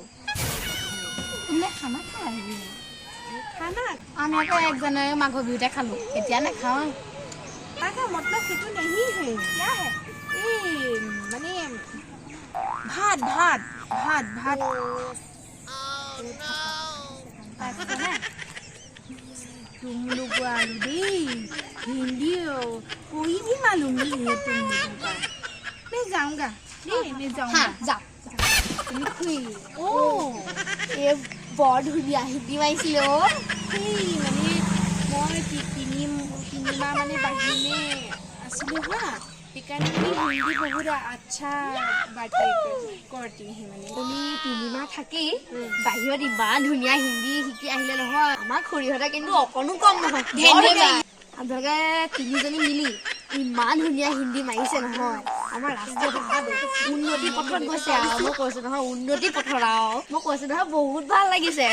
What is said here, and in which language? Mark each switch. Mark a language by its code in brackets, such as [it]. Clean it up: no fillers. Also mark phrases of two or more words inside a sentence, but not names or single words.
[hi] तुमने खाना खाई खाना [as] আমি আকৌ এক জানুৱাৰী মাঘ বিহুতে খালো এতিয়া না খাও [hi] का मतलब कि तो नहीं है क्या है ये माने भात तुम लोग हिंदी कोई भी मालूम नहीं है तुम लोगों का मैं जाऊंगा [as] যাও তুমি খুই এই বৰ ধুনীয়া হিন্দী মাৰিছিলে মানে মই তিনিমাহ মানে বাহিৰে আছিলোঁ হা সেইকাৰণে হিন্দী বহুত [hi] अच्छा बातें करती है [as] মানে তুমি তিনিমাহ থাকি বাহিৰত ইমান ধুনীয়া হিন্দী শিকি আহিলে নহয় আমাৰ খুৰীহঁতে কিন্তু অকণো কম নহয় আপোনালোকে তিনিজনী মিলি ইমান ধুনীয়া হিন্দী মাৰিছে নহয় আমাৰ ৰাষ্ট্ৰীয় ভাষাটো উন্নতি পথত গৈছে আৰু মই কৈছোঁ নহয় উন্নতি পথত আৰু মই কৈছোঁ নহয় বহুত ভাল লাগিছে